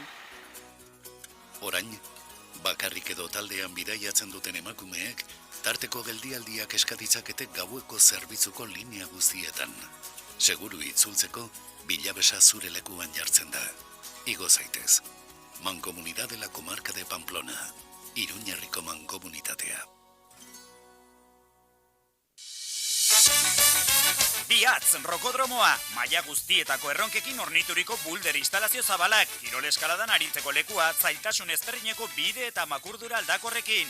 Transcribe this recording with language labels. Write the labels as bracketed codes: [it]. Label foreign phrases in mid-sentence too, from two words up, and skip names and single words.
[eu] Orain, bakarrik edo taldean bidaiatzen duten emakumeek, tarteko geldialdiak eskaditzakete gaueko zerbitzuko linea guztietan. Seguru itzultzeko, Bilabesa zure lekuan jartzen da. Igo zaitez. [es] Mancomunidad de la Comarca de Pamplona. [eu] Iruñerriko mankomunitatea. Biatz, rokodromoa, maila guztietako erronkekin ornituriko bulder instalazio zabalak, kirol eskaladan aritzeko lekua, zailtasun ezberdineko bide eta makurdura aldakorrekin.